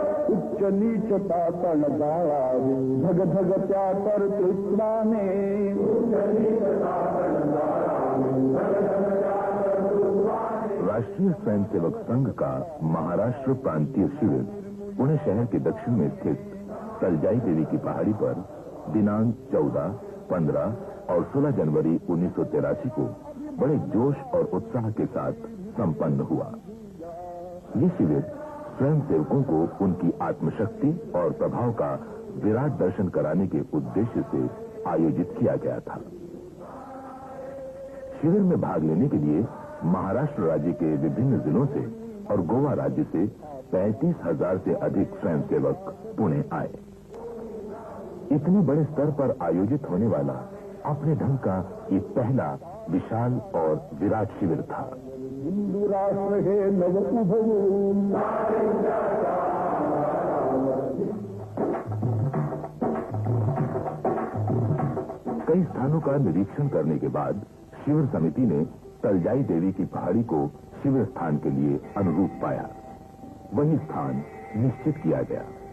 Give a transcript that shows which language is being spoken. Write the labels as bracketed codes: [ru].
[mr] उच्च नीचता तण जाळावे धग धग त्या तर तृष्णाने, [hi] राष्ट्रीय स्वयंसेवक संघ का महाराष्ट्र प्रांतीय शिविर पुणे शहर के दक्षिण में स्थित तलजाई देवी की पहाड़ी पर दिनांक 14, 15 और 16 जनवरी 1983 को बड़े जोश और उत्साह के साथ संपन्न हुआ। ये शिविर स्वयंसेवकों को उनकी आत्मशक्ति और प्रभाव का विराट दर्शन कराने के उद्देश्य से आयोजित किया गया था। शिविर में भाग लेने के लिए महाराष्ट्र राज्य के विभिन्न जिलों से और गोवा राज्य से 35,000 से अधिक स्वयंसेवक पुणे आए। इतने बड़े स्तर पर आयोजित होने वाला अपने ढंग का ये पहला विशाल और विराट शिविर था। [mr] हिंदू राष्ट्र हे नव उभवून, [hi] कई स्थानों का निरीक्षण करने के बाद शिविर समिति ने तलजाई देवी की पहाड़ी को शिविर स्थान के लिए अनुरूप पाया। वही स्थान निश्चित किया गया।